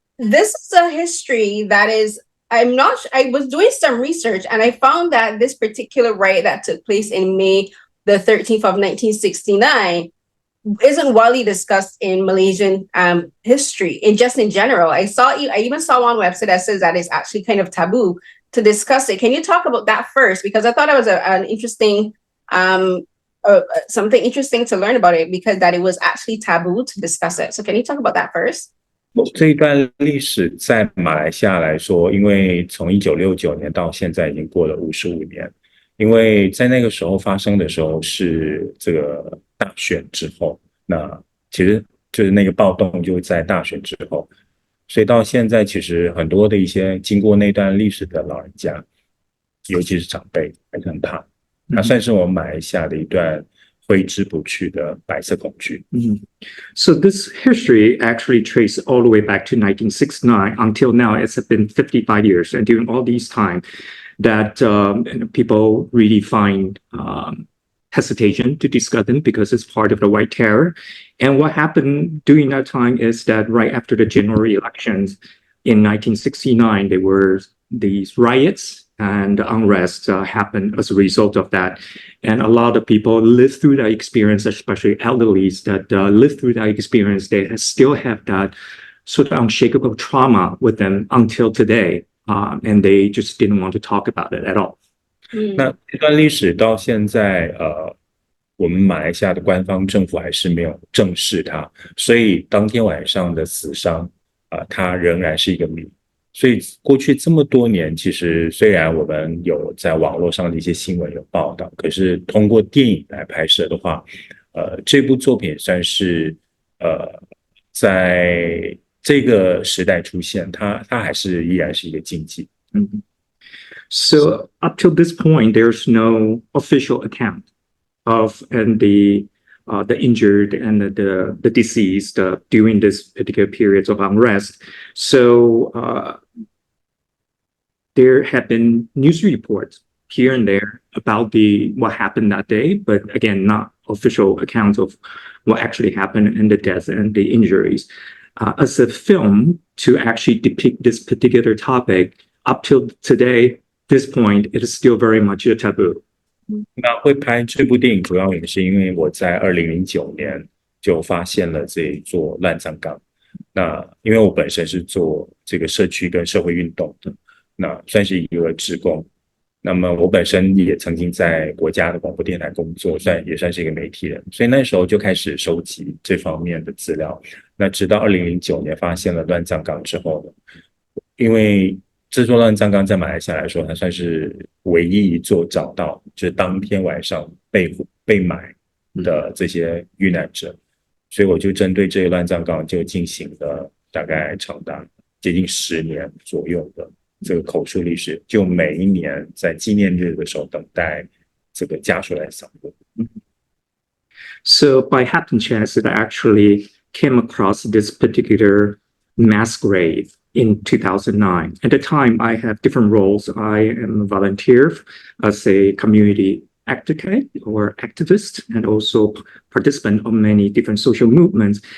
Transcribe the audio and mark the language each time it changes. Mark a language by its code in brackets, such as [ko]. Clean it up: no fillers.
[en] This is a history that is, I was doing some research and I found that this particular riot that took place in May the 13th of 1969 isn't widely discussed in Malaysian history, in general. I even saw one website that says that it's actually kind of taboo to discuss it. Can you talk about that first? Because I thought it was an interesting something interesting to learn about it, because that it was actually taboo to discuss it. So can you talk about that first? [zh] 这一段历史在马来西亚来说，因为从1969年到现在已经过了55年，因为在那个时候发生的时候是这个大选之后，那其实就是那个暴动就在大选之后，所以到现在其实很多的一些经过那段历史的老人家，尤其是长辈还是很怕。它算是我们马来西亚的一段挥之不去的白色恐惧。 [en] So this history actually traces all the way back to 1969 until now. It's been 55 years, and during all these time, that people really find hesitation to discuss them because it's part of the White Terror. And what happened during that time is that right after the January elections in 1969, there were these riots. And unrest happened as a result of that. And a lot of people live through that experience, especially elderlies that live through that experience. They still have that sort of unshakable trauma with them until today. And they just didn't want to talk about it at all. [zh] 那这段历史到现在，我们马来西亚的官方政府还是没有正视它，所以当天晚上的死伤，它仍然是一个谜。所以过去这么多年，其实虽然我们有在网络上的一些新闻有报道，可是通过电影来拍摄的话，这部作品算是在这个时代出现，它还是依然是一个禁忌。 [en] So up till this point, there's no official account of the injured and the deceased during this particular periods of unrest. So there have been news reports here and there about what happened that day, but again, not official accounts of what actually happened and the deaths and the injuries. As a film to actually depict this particular topic, up till today, this point, it is still very much a taboo. [zh] 那会拍这部电影主要也是因为我在2009年就发现了这一座乱葬岗。那因为我本身是做这个社区跟社会运动的，那算是一个志工。那么我本身也曾经在国家的广播电台工作，也算是一个媒体人，所以那时候就开始收集这方面的资料。那直到2009年发现了乱葬岗之后呢，因为这座乱葬岗在马来西亚来说，它算是唯一一座找到就是当天晚上被埋的这些遇难者，所以我就针对这个乱葬岗就进行了大概长达接近10年左右的这个口述历史，就每一年在纪念日的时候等待这个家属来扫墓。 [en] So by happen chance, I actually came across this particular mass grave in 2009. At the time, I have different roles. I am a volunteer as a community advocate or activist, and also participant of many different social movements.